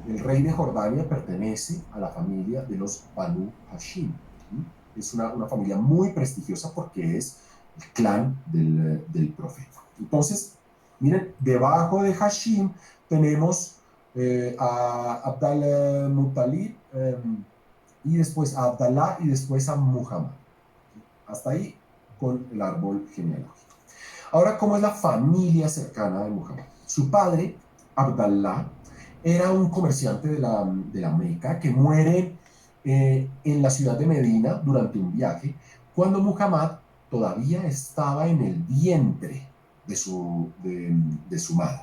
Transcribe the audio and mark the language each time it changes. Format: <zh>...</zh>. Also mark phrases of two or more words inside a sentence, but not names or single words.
<es>El rey de Jordania pertenece a la familia de los Banu Hashim. Es una familia muy prestigiosa porque es el clan del profeta. Entonces, miren, debajo de Hashim tenemos a Abd al-Muttalib y después a Abdallah y después a Muhammad. Hasta ahí con el árbol genealógico. Ahora, ¿cómo es la familia cercana de Muhammad? Su padre, Abdallah, era un comerciante de la Meca que muere en la ciudad de Medina durante un viaje, cuando Muhammad todavía estaba en el vientre de su madre.</es>